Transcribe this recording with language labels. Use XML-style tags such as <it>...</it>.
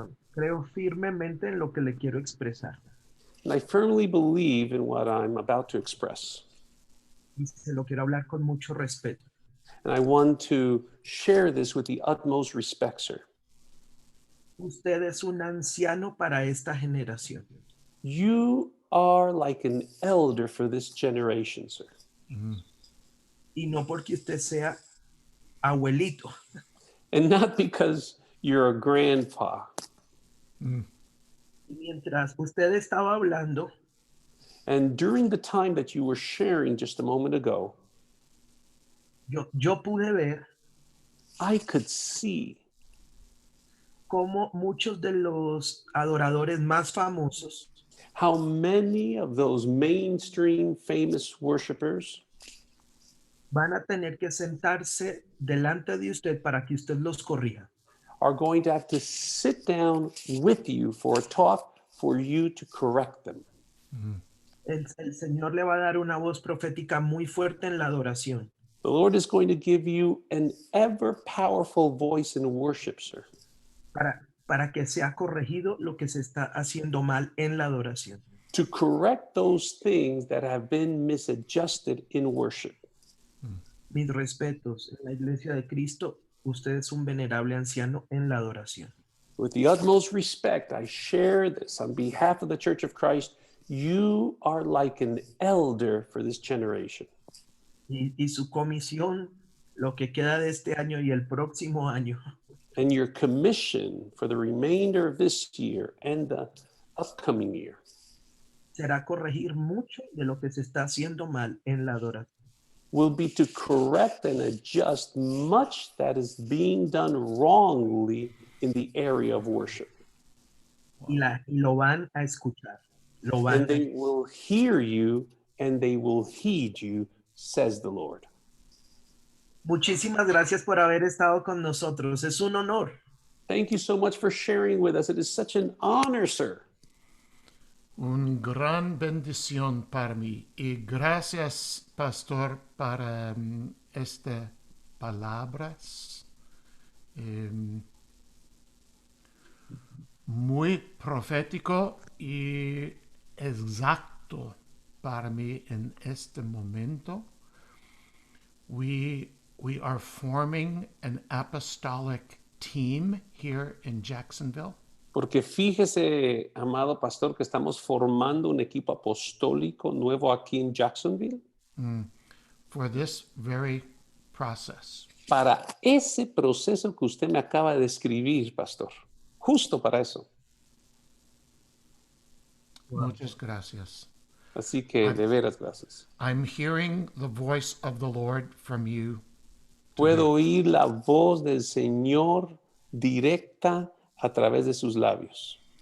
<es>Creo firmemente en lo que le quiero expresar.</es> <en>And I firmly believe in what I'm about to express.</en> <es>Y se lo quiero hablar con mucho respeto.</es> <en>And I want to share this with the utmost respect, sir.</en> <es>Usted es un anciano para esta generación.</es> <en>You are like an elder for this generation, sir.</en> <es>Y no porque usted sea abuelito.</es> <en>And not because you're a grandpa.</en> <es>Mientras usted estaba hablando,</es> <en>And during the time that you were sharing just a moment ago,</en> <es>yo pude ver</es> <en>I could see</en> <es>cómo muchos de los adoradores más famosos</es> <en>how many of those mainstream famous worshipers</en> <es>van a tener que sentarse delante de usted para que usted los corrija.</es> <en>are going to have to sit down with you for a talk for you to correct them.</en> <es>El Señor le va a dar una voz profética muy fuerte en la adoración.</es> <en>The Lord is going to give you an ever powerful voice in worship, sir,</en> <es>para que sea corregido lo que se está haciendo mal en la adoración.</es> <en>to correct those things that have been misadjusted in worship.</en> <es>Mis respetos, en la iglesia de Cristo, usted es un venerable anciano en la adoración.</es> <en>With the utmost respect, I share this on behalf of the Church of Christ. You are like an elder for this generation.</en> <es>Y su comisión, lo que queda de este año y el próximo año,</es> <en>And your commission for the remainder of this year and the upcoming year</en> <es>será corregir mucho de lo que se está haciendo mal en la adoración.</es> <en>will be to correct and adjust much that is being done wrongly in the area of worship.</en> <es>Y lo van a escuchar. Lo van</es> <en>And they will hear you and they will heed you, says the Lord.</en> <es>Muchísimas gracias por haber estado con nosotros. Es un honor.</es> <en>Thank you so much for sharing with us. It is such an honor, sir.</en> <es>Un gran bendición para mí. Y gracias, pastor, para estas palabras. Muy profético y exacto para mí en este momento.</es> <en>We are forming an apostolic team here in Jacksonville.</en> <es>Porque fíjese, amado pastor, que estamos formando un equipo apostólico nuevo aquí en Jacksonville</es> <en>For this very process.</en> <es>para ese proceso que usted me acaba de describir, pastor. Justo para eso. Muchas gracias. Así que de veras, gracias.</es> <en>I'm hearing the voice of the Lord from you.</en> <es>Puedo oír la voz del Señor directa a través de sus labios.</es>